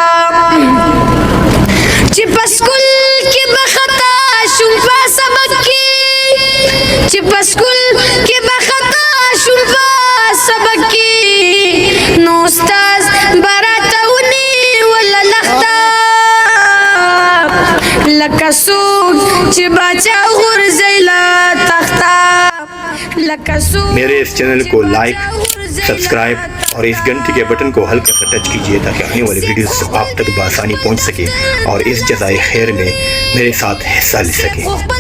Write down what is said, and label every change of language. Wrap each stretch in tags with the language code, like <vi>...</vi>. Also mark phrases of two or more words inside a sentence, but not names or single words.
<ps>چې په سکول کې به خطا شوم په سبق کې چې په سکول کې به خطا شوم په سبق کې نو استاد به راته ونیول لښته لکه څوک چې باچا غورځي له تخته لکه څوک</ps> <ur>میرے اس چینل کو</ur> <en>like subscribe</en> <ur>اور اس گھنٹی کے بٹن کو ہلکا سا ٹچ کیجیے تاکہ آنے والے ویڈیوز آپ تک بآسانی پہنچ سکے اور اس جزائے خیر میں میرے ساتھ حصہ لے سکیں.</ur>